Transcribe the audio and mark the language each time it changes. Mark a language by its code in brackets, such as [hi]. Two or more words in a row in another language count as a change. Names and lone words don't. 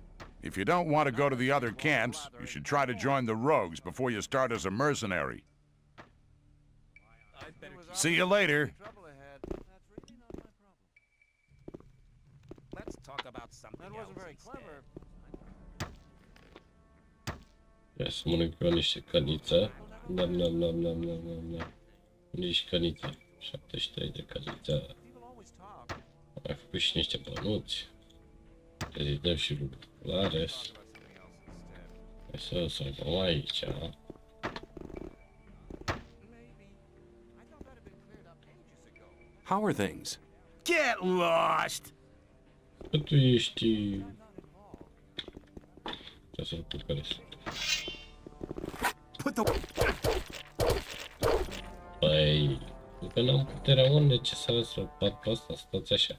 [en] If you don't want to go to the other camps, you should try to join the rogues before you start as a mercenary. See you later. Let's talk about something else. That wasn't very clever. [ro] Ia să mănânc eu niște căniță. Nam, nam, nam, nam, nam, nam, nam. Nici căniță. 73 de căniță. Am mai făcut și niște bănuți. Îi dăm și lui Lares. Hai să luăm aici. [en] How are things? Get lost! [ro] Că tu ești... Trebuie să-l fugăresc. Păi... Încă n-am puterea mult necesară să-l bat pe asta, stați așa.